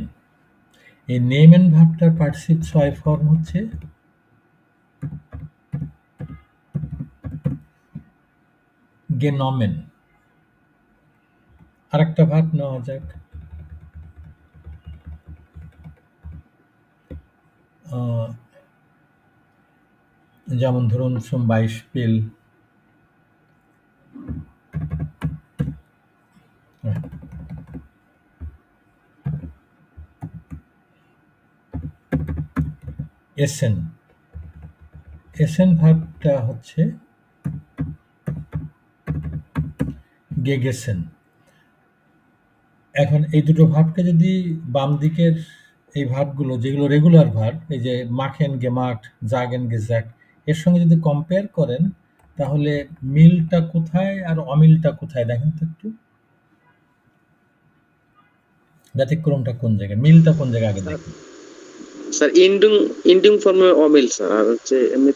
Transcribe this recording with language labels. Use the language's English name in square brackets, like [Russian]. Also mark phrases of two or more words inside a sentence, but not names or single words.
[Bangla] এই নেমেন ভার্বটার পার্টিসিপ ছয় ফর্ম হচ্ছে গেনমেন। আরেকটা ভার্ব নেওয়া যাক, যেমন ধরুন [German] zum Beispiel essen [Bangla] ভার্বটা হচ্ছে gegessen। এখন এই দুটো ভার্বকে যদি বাম দিকের এই ভার্বগুলো যেগুলো [English] regular verb, [Bangla] এই যে [German] machen gemacht, sagen gesagt, [Bangla] এর সঙ্গে যদি কম্পেয়ার করেন তাহলে মিলটা কোথায় আর অমিলটা কোথায় দেখেন তো একটু। ব্যতিক্রমটা কোন জায়গায়, মিলটা কোন জায়গায় আগে দেখুন। স্যার [English] ending form [Bangla] অমিল স্যার, আর হচ্ছে এমনিতে